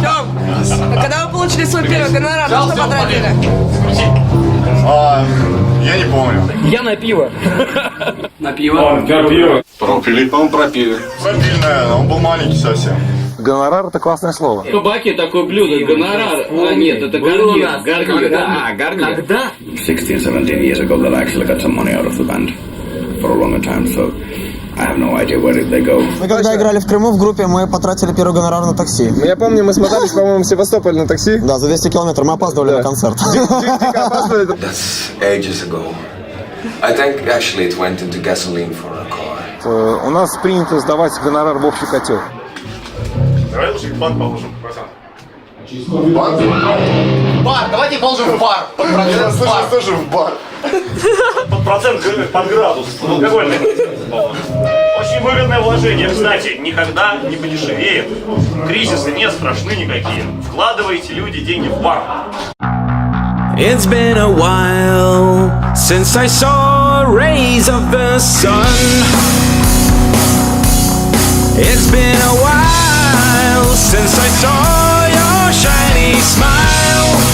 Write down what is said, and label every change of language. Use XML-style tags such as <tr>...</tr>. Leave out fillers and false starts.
<ru>Тём, когда вы получили свой первый гонорар, на что потратили? Я не помню. Я на пиво. На пиво. Пропили, по-моему, пропили. Мобильное, он был маленький совсем. Гонорар — это классное слово. В Баке такое блюдо, гонорар. А нет, это гарнир. Когда?</ru> <en>16-17 years ago that I actually got some money out of the band for a longer time, so I have no idea where did they go.</en> <ru>Мы когда играли в Крыму в группе, мы потратили первый гонорар на такси. Я помню, мы смотались, по-моему, в Севастополь на такси. Да, за 200 километров. Мы опаздывали на концерт.</ru> <en>That's ages ago. I think actually it went into gasoline for a car.</en> <ru>У нас принято сдавать гонорар в общий котел. Давай лучше в банк положим, пацан. Бар, давайте положим в бар. Я слышал тоже в бар. Под процент, под градус. Алкогольный. Очень выгодное вложение. Кстати, никогда не подешевеет. Кризисы не страшны никакие. Вкладывайте, люди, деньги в бар.</ru> <en>It's been a while since I saw rays of the sun. It's been a while since I saw your shiny smile.</en>